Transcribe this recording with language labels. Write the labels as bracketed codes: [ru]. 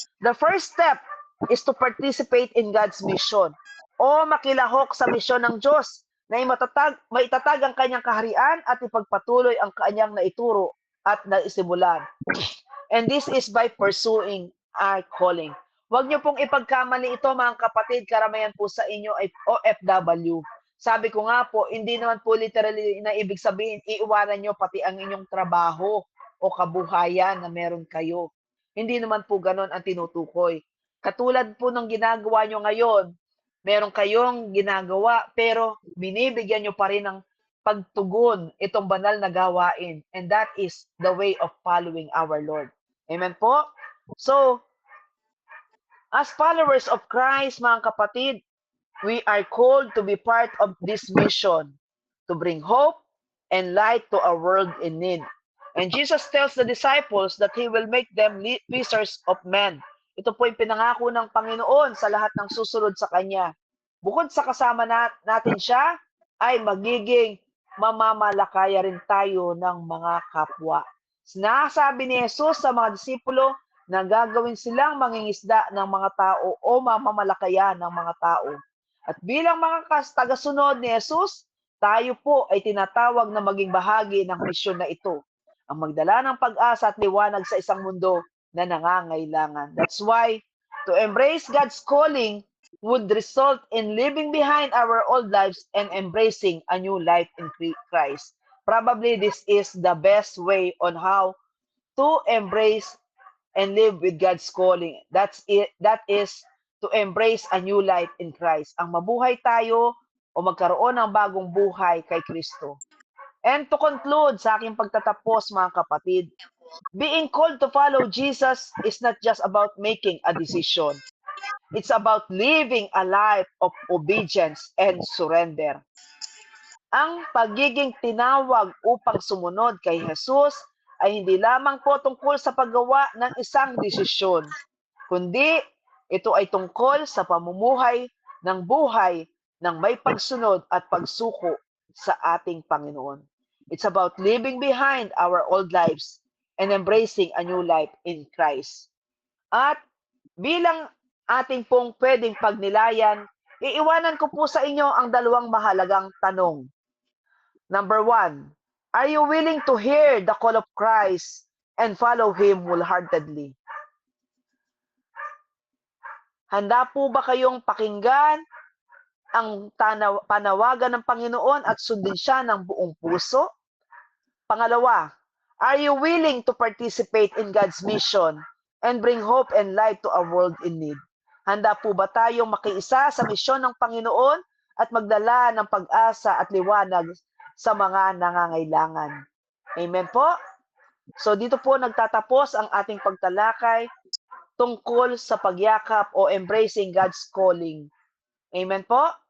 [en] The first step is to participate in God's mission [tl] o makilahok sa misyon ng Diyos na maitatag ang kanyang kaharian at ipagpatuloy ang kanyang naituro at naisimulan. [en] And this is by pursuing our calling. [tl] Huwag niyo pong ipagkamali ito, mga kapatid, karamihan po sa inyo ay OFW. Sabi ko nga po, hindi naman po literally na ibig sabihin, iiwanan nyo pati ang inyong trabaho o kabuhayan na meron kayo. Hindi naman po ganon ang tinutukoy. Katulad po ng ginagawa nyo ngayon, meron kayong ginagawa, pero binibigyan nyo pa rin ng pagtugon itong banal na gawain. [en] And that is the way of following our Lord. Amen po? So, as followers of Christ, [tl] mga kapatid, [en] we are called to be part of this mission, to bring hope and light to a world in need. And Jesus tells the disciples that He will make them fishers of men. [tl] Ito po yung pinangako ng Panginoon sa lahat ng susunod sa Kanya. Bukod sa kasama natin siya, ay magiging mamamalakaya rin tayo ng mga kapwa. Sinasabi ni Jesus sa mga disipulo na gagawin silang mangingisda ng mga tao o mamamalakaya ng mga tao. At bilang mga tagasunod ni Jesus, tayo po ay tinatawag na maging bahagi ng misyon na ito, ang magdala ng pag-asa at liwanag sa isang mundo na nangangailangan. [en] That's why to embrace God's calling would result in leaving behind our old lives and embracing a new life in Christ. Probably this is the best way on how to embrace and live with God's calling. That is to embrace a new life in Christ. [tl] Ang mabuhay tayo o magkaroon ng bagong buhay kay Kristo. [en] And to conclude [tl] sa aking pagtatapos, mga kapatid, [en] being called to follow Jesus is not just about making a decision. It's about living a life of obedience and surrender. [tl] Ang pagiging tinawag upang sumunod kay Jesus ay hindi lamang po tungkol sa paggawa ng isang desisyon, kundi ito ay tungkol sa pamumuhay ng buhay ng may pagsunod at pagsuko sa ating Panginoon. [en] It's about leaving behind our old lives and embracing a new life in Christ. [tl] At bilang ating pong pwedeng pagnilayan, iiwanan ko po sa inyo ang dalawang mahalagang tanong. [en] Number 1, are you willing to hear the call of Christ and follow Him wholeheartedly? [tl] Handa po ba kayong pakinggan ang panawagan ng Panginoon at sundin siya ng buong puso? [en] Pangalawa, are you willing to participate in God's mission and bring hope and light to a world in need? [tl] Handa po ba tayong makiisa sa misyon ng Panginoon at magdala ng pag-asa at liwanag sa mga nangangailangan? Amen po? So dito po nagtatapos ang ating pagtalakay tungkol sa pagyakap o [en] embracing God's calling. [tl] Amen po?